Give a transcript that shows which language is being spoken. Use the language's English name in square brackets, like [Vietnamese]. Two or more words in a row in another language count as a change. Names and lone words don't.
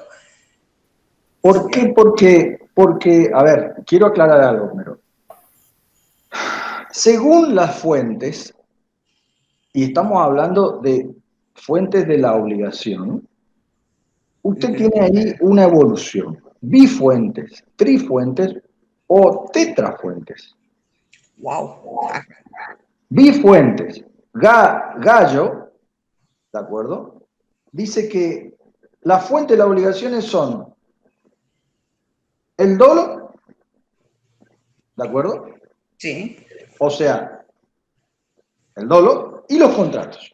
[Spanish] ¿Por qué? Porque, a ver, quiero aclarar algo primero. Según las fuentes, y estamos hablando de fuentes de la obligación, usted tiene ahí una evolución, bifuentes, trifuentes o tetrafuentes. Wow. Bifuentes, Gallo, ¿de acuerdo? Dice que las fuentes de las obligaciones son el dolo, ¿de acuerdo? Sí. O sea, el dolo y los contratos.